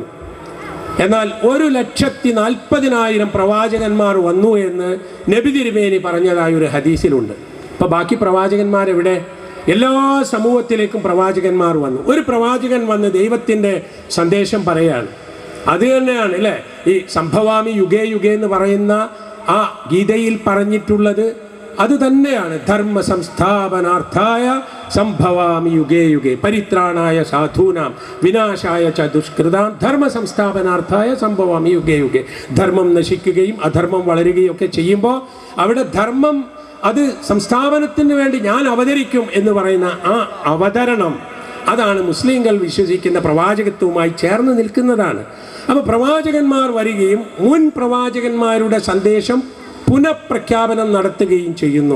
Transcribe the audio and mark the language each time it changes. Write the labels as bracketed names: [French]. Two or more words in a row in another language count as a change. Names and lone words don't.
[Malayalam] എന്നാൽ 1,40,40,000 പ്രവാചകന്മാർ വന്നു എന്ന് നബി തിരുമേനി പറഞ്ഞതായ ഒരു ഹദീസിലുണ്ട്. അപ്പോൾ ബാക്കി പ്രവാചകന്മാരെവിടെ? എല്ലാ സമൂഹത്തിലേക്കും പ്രവാചകന്മാർ വന്നു. ഒരു പ്രവാചകൻ വന്ന് ദൈവത്തിൻ്റെ സന്ദേശം പറയാണ്. അത് തന്നെയാണ് അല്ലേ ഈ [Sanskrit] സംഭവാമി യുഗേ യുഗേ [Malayalam] എന്ന് പറയുന്ന ആ ഗീതയിൽ പറഞ്ഞിട്ടുള്ളത്. അത് തന്നെയാണ് [Sanskrit] ധർമ്മ സംസ്ഥാപനാർത്ഥായ സംഭവാമി യുഗേ യുഗേ പരിത്രാണായ സാധൂനാം വിനാശായ ച ദുഷ്കൃതാം ധർമ്മ സംസ്ഥാപനാർത്ഥായ സംഭവാമി യുഗേ യുഗേ. [Malayalam] ധർമ്മം നശിക്കുകയും അധർമ്മം വളരുകയും ഒക്കെ ചെയ്യുമ്പോൾ അവിടെ ധർമ്മം അത് സംസ്ഥാപനത്തിന് വേണ്ടി ഞാൻ അവതരിക്കും എന്ന് പറയുന്ന ആ അവതരണം, അതാണ് മുസ്ലിങ്ങൾ വിശ്വസിക്കുന്ന പ്രവാചകത്വവുമായി ചേർന്ന് നിൽക്കുന്നതാണ്. അപ്പോൾ പ്രവാചകന്മാർ വരികയും മുൻ പ്രവാചകന്മാരുടെ സന്ദേശം പുനഃപ്രഖ്യാപനം നടത്തുകയും ചെയ്യുന്നു.